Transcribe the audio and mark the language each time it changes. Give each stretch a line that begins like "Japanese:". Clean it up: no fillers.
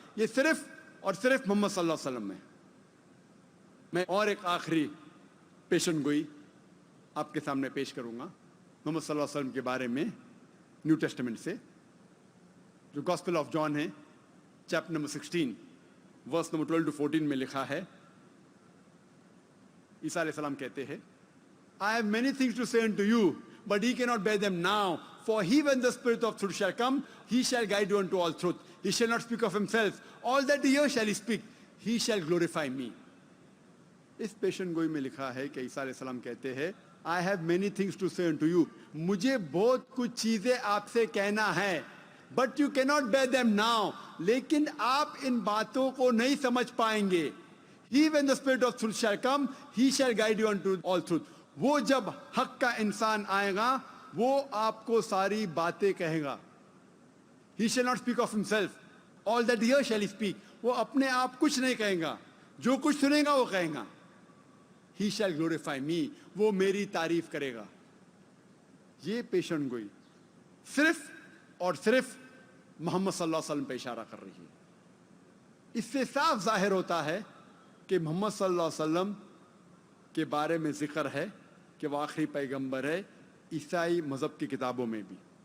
Urdu: یہ صرف اور صرف محمد صلی اللہ علیہ وسلم میں اور ایک آخری پیشن گوئی آپ کے سامنے پیش کروں گا محمد صلی اللہ علیہ وسلم کے بارے میں نیو ٹیسٹمنٹ سے, جو گاسپل آف جان ہے, chapter number 16 verse number 12 to 14 میں لکھا ہے.
English: عیسیٰ علیہ السلام کہتے ہیں, I have many things to say unto you, but ye cannot bear them now. For he, when the Spirit of truth shall come, he shall guide you unto all truth. He shall not speak of himself. All that he hears shall he speak. He shall glorify me.
Urdu: اس پیشن گوئی میں لکھا ہے کہ عیسیٰ علیہ السلام کہتے ہیں,
English: I have many things to say unto you.
Urdu: مجھے بہت کچھ چیزیں آپ سے کہنا ہے,
English: but you cannot bear them now.
Urdu: لیکن آپ ان باتوں کو نہیں سمجھ پائیں گے.
English: He, when the Spirit of truth shall come, he shall guide you unto all truth.
Urdu: وہ جب حق کا انسان آئے گا وہ آپ کو ساری باتیں کہے گا.
English: He shall not speak of himself. All that he hears shall he speak.
Urdu: وہ اپنے آپ کچھ نہیں کہیں گا, جو کچھ سنے گا وہ کہیں گا.
English: He shall glorify me.
Urdu: وہ میری تعریف کرے گا. یہ پیشن گوئی صرف اور صرف محمد صلی اللہ علیہ وسلم پہ اشارہ کر رہی ہے. اس سے صاف ظاہر ہوتا ہے کہ محمد صلی اللہ علیہ وسلم کے بارے میں ذکر ہے کہ وہ آخری پیغمبر ہے عیسائی مذہب کی کتابوں میں بھی.